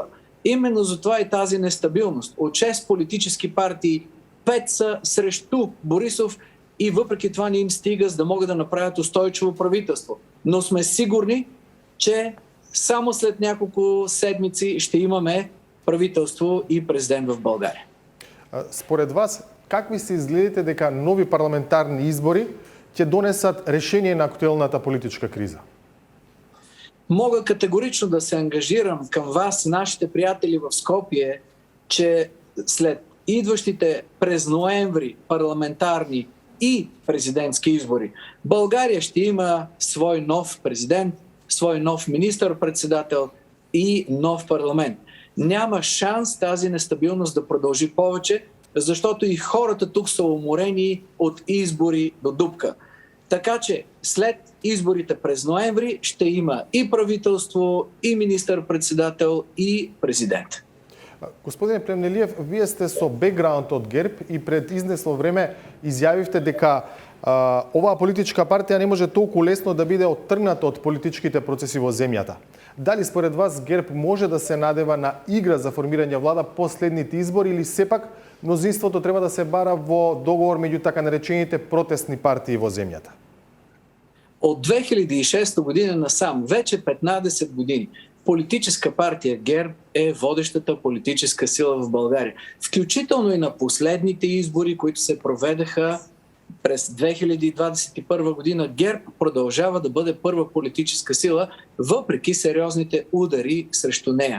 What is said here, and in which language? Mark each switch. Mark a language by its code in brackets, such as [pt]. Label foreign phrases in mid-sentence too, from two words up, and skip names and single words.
[bg] Именно за това и тази нестабилност. От 6 политически партии 5 са срещу Борисов и въпреки това не им стига, за да могат да направят устойчиво правителство. Но сме сигурни, че само след няколко седмици ще имаме правителство и президент в България. [mk] Според вас, какви се изгледите дека нови парламентарни избори ќе донесат решение на актуелната политичка криза? [bg] Мога категорично да се ангажирам към вас, нашите приятели в Скопие, че след идващите през ноември парламентарни и президентски избори, България ще има свой нов президент, свой нов министър-председател и нов парламент. Няма шанс тази нестабилност да продължи повече, защото и хората тук са уморени от избори до дупка. Така че след изборите през ноември ще има и правителство, и министър-председател, и президент. [mk] Господине Плевнелиев, вие сте со бекграунд од ГЕРБ и пред изнесло време изјавивте дека оваа политичка партија не може толку лесно да биде оттргната од политичките процеси во земјата. Дали според вас ГЕРБ може да се надева на игра за формирање влада последните избори или сепак мнозинството треба да се бара во договор меѓу така наречените протестни партии во земјата? [bg] От 2006 година насам, вече 15 години, политическа партия ГЕРБ е водещата политическа сила в България. Включително и на последните избори, които се проведаха през 2021 година, ГЕРБ продължава да бъде първа политическа сила, въпреки сериозните удари срещу нея.